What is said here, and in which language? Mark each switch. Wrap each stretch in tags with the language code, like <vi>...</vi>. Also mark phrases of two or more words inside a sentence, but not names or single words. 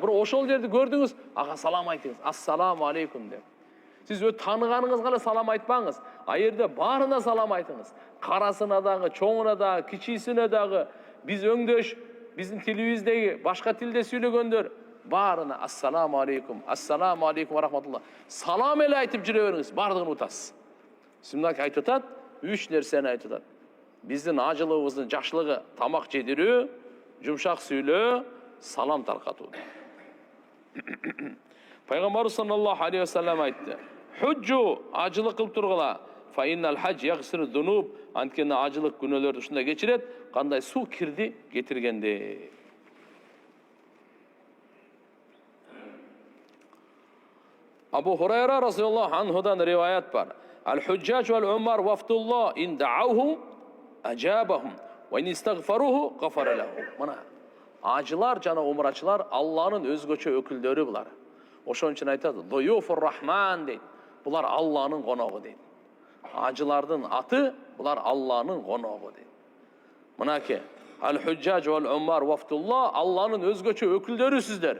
<ky>Бирок ошол жерди көрдүңүз, ага салам айтыңыз.</ky> <ar>السلام عليكم деп.</ar> <ky>Сиз өт таныганыңызга эле салам айтпаңыз. А жерде баарына салам айтыңыз. Карасына дагы, чоңуна дагы, кичисине дагы, биз өңдөш, биздин тилибиздеги башка тилде сүйлөгөндөр баарына</ky> <ar>السلام عليكم ورحمة الله.</ar> <ky>Салам эле айтып жүрө бериңиз, бардыгын утасыз. Симнак айтып атат, 3 нерсени айтып атат. Биздин ажылыбыздын жакшылыгы тамак жедирүү, жумшак сүйлөө, салам таркатуу. Пайгамбар</ky> <ar>صلى الله عليه وسلم</ar> <ky>айтты: "Худжу ажылык кылып тургула,</ky> <ar>فإن الحج يغسل الذنوب",</ar> <ky>анткени ажылык күнөөлөрдү ушундай кечирет, кандай суу кирди кетиргенде. Абу Хурайра</ky> <ar>رضي الله عنه</ar> <ky>риваят бар.</ky> <ar>الحجاج والعمار وفد الله إن دعوهم أجابهم وإن استغفروه غفر لهم.</ar> <ky>Мына ажылар жана умрачылар Алланын өзгөчө өкүлдөрү булар. Ошон үчүн айтат,</ky> <ar>"ضيوف الرحمن"</ar> <ky>дейт. Булар Алланын коногу дейт. Ажылардын аты булар Алланын коногу дейт. Мынаке,</ky> <ar>الحجاج والعمار وفد الله,</ar> <ky>Алланын өзгөчө өкүлдөрү сиздер.</ky>